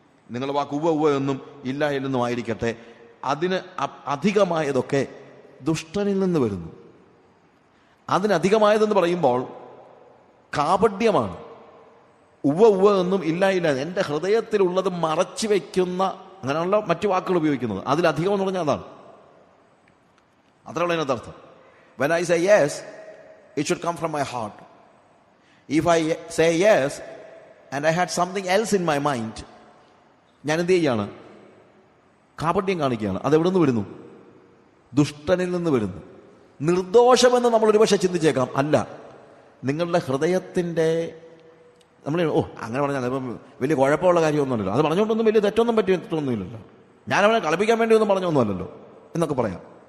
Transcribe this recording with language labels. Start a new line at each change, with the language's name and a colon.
Malayalam: നിങ്ങളുടെ വാക്ക് ഉവ്വ് ഉവ്വ് എന്നും ഇല്ല എന്നും ആയിരിക്കട്ടെ. അതിന് അധികമായതൊക്കെ ദുഷ്ടനിൽ നിന്ന് വരുന്നു. അതിനധികമായതെന്ന് പറയുമ്പോൾ കാപട്യമാണ്. ഉവ്വ് ഉവ്വ് എന്നും ഇല്ല ഇല്ല, എൻ്റെ ഹൃദയത്തിലുള്ളത് മറച്ചു വയ്ക്കുന്ന, അങ്ങനെയുള്ള മറ്റു വാക്കുകൾ ഉപയോഗിക്കുന്നത്. അതിലധികം എന്ന് പറഞ്ഞാൽ അതാണ്. അത്രയുള്ള അതിനകത്തർത്ഥം.
English: When I say yes, it should come from my heart. If I say yes and I had something else in my mind,
Malayalam: ഞാൻ എന്ത് ചെയ്യാണ്? കാപട്യം കാണിക്കുകയാണ്. അതെവിടെ നിന്ന് വരുന്നു? ദുഷ്ടനിൽ നിന്ന് വരുന്നു. നിർദോഷമെന്ന് നമ്മൾ ഒരുപക്ഷെ ചിന്തിച്ചേക്കാം. അല്ല, നിങ്ങളുടെ ഹൃദയത്തിൻ്റെ നമ്മൾ അങ്ങനെ പറഞ്ഞാൽ ഇപ്പം വലിയ കുഴപ്പമുള്ള കാര്യമൊന്നുമല്ലല്ലോ, അത് പറഞ്ഞുകൊണ്ടൊന്നും വലിയ തെറ്റൊന്നും പറ്റിയിട്ടൊന്നുമില്ലല്ലോ, ഞാൻ അവനെ കളിപ്പിക്കാൻ വേണ്ടി ഒന്നും പറഞ്ഞൊന്നുമല്ലല്ലോ എന്നൊക്കെ പറയാം.